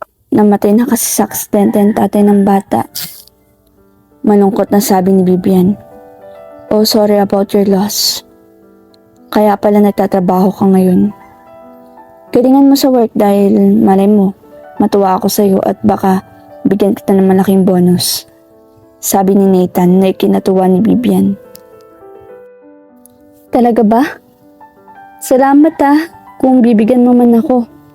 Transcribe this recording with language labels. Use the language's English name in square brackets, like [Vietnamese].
[Filipino] Namatay na kasi sa aksidente ang tatay ng bata. Malungkot na sabi ni Vivian. [English] Oh, sorry about your loss. [Filipino] Kaya pala nagtatrabaho ka ngayon. Galingan mo sa work dahil malay mo, matuwa ako sa'yo at baka bigyan kita ng malaking bonus. Sabi ni Nathan na ikinatuwa ni Vivian. Talaga ba? Salamat kung bibigyan mo man ako.